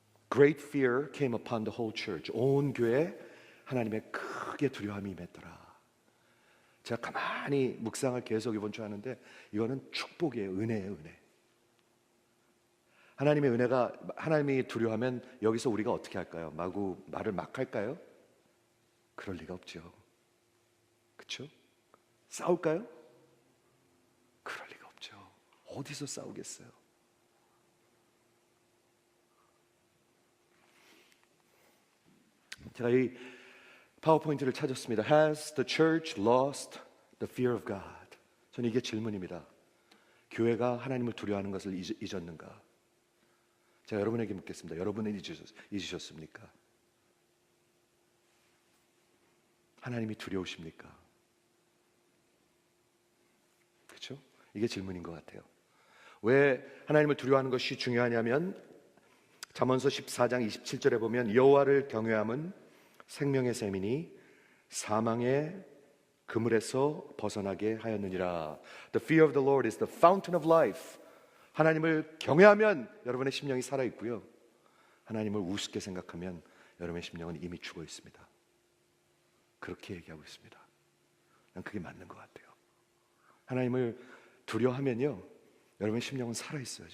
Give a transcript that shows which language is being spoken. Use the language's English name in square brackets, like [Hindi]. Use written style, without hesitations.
[English] Great fear came upon the whole church. [Korean] 온 교회에 하나님의 크게 두려움이 임했더라. 제가 가만히 묵상을 계속 이번 주 하는데 이거는 축복이에요. 은혜예요, 은혜. 하나님의 은혜가, 하나님이 두려워하면 여기서 우리가 어떻게 할까요? 말을 막 할까요? 그럴 리가 없죠. 그렇죠? 싸울까요? 그럴 리가 없죠. 어디서 싸우겠어요? 제가 이 파워포인트를 찾았습니다. [English] Has the church lost the fear of God? [Korean] 저는 이게 질문입니다. 교회가 하나님을 두려워하는 것을 잊었는가? 제가 여러분에게 묻겠습니다. 여러분은 잊으셨습니까? 하나님이 두려우십니까? 그렇죠? 이게 질문인 것 같아요. 왜 하나님을 두려워하는 것이 중요하냐면 잠언서 14장 27절에 보면 여호와를 경외함은 생명의 샘이니 사망의 그물에서 벗어나게 하였느니라. [English] The fear of the Lord is the fountain of life. [Korean] 하나님을 경외하면 여러분의 심령이 살아있고요, 하나님을 우습게 생각하면 여러분의 심령은 이미 죽어 있습니다. 그렇게 얘기하고 있습니다. 난 그게 맞는 것 같아요. 하나님을 두려워하면요, 여러분의 심령은 살아있어요.